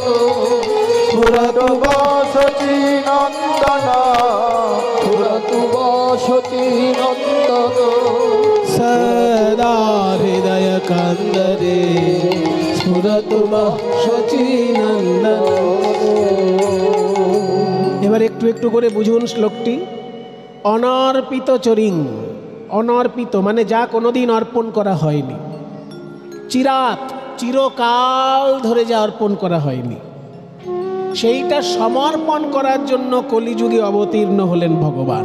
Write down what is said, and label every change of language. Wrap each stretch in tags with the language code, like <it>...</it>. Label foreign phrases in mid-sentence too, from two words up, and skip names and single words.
<sa>स्फुरतु वः शचीनन्दन, स्फुरतु वः शचीनन्दन, सदा हृदयकन्दरे स्फुरतु वः शचीनन्दन।</sa> <bn>এবার একটু একটু করে বুঝুন শ্লোকটি।</bn> <sa>अनर्पित चरिं,</sa> <bn>অনর্পিত মানে যা কোনোদিন অর্পণ করা হয়নি, চিরাত চিরকাল ধরে যা অর্পণ করা হয়নি, সেইটা সমর্পণ করার জন্য কলিযুগে অবতীর্ণ হলেন ভগবান।</bn>